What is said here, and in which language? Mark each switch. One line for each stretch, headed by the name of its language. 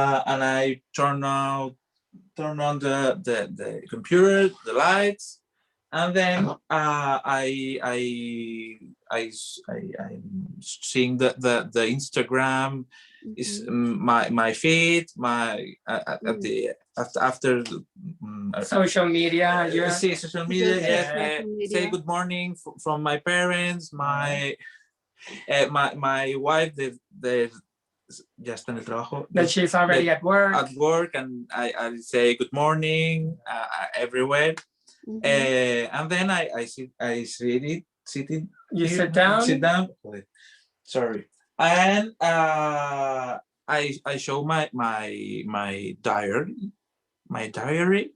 English: And I turn on the computer, the lights, and then I'm seeing the Instagram is my feed, my at the after Social media. Yeah. see social media. Does Yes, social media. say good morning from my parents, my wife.
Spanish: They ya está en el trabajo.
English: That she's already at work. At work, and I say good morning everywhere. And then I sitting. You here, sit down. Sit down. Sorry. And I show my diary. My diary.